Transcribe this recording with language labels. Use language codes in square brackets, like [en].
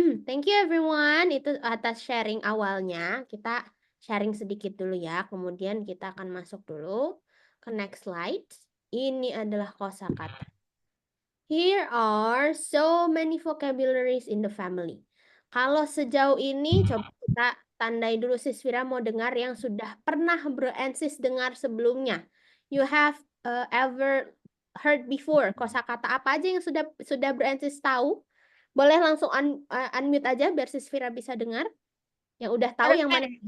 [en] Thank you everyone. [id] Itu atas sharing awalnya. Kita sharing sedikit dulu ya. Kemudian kita akan masuk dulu ke next slide. Ini adalah kosakata. [en] Here are so many vocabularies in the family. [id] Kalau sejauh ini, coba kita tandai dulu Sis Fira mau dengar yang sudah pernah Bro and Sis dengar sebelumnya. [en] You have ever heard before. [id] Kosakata apa aja yang sudah Bro and Sis tahu? Boleh langsung unmute aja biar Sis Fira bisa dengar. Yang udah tahu yang mana?